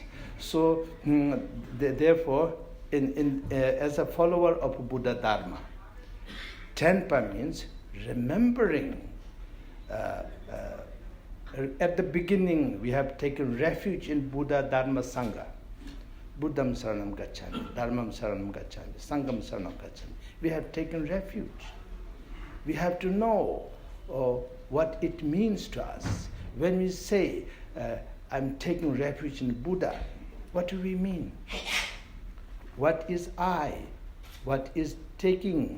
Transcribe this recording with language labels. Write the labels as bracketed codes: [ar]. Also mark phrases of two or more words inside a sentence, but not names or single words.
[en] So therefore, as a follower of Buddha Dharma, Tenpa means remembering. At the beginning, we have taken refuge in Buddha Dharma Sangha. [pi] Buddham Saranam Gacchami, Dharmam Saranam Gacchami, Sangham Saranam Gacchami. [en] We have taken refuge. We have to know what it means to us. When we say, I'm taking refuge in Buddha, what do we mean? What is I? What is taking?